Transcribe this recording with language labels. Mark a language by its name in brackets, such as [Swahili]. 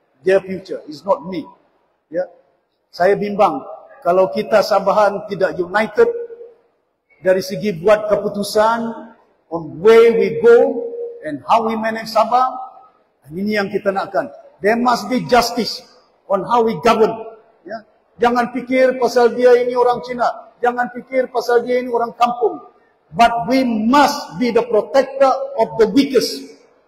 [English] Their future is not me. [Malay] Ya. Saya bimbang kalau kita Sabahan tidak [English] united [Malay] dari segi buat keputusan [English] on where we go and how we manage Sabah. [Malay] Ini yang kita nakkan. [English] There must be justice on how we govern. [Malay] Ya. Jangan fikir pasal dia ini orang Cina. Jangan fikir pasal dia ini orang kampung. [English] But we must be the protector of the weakest.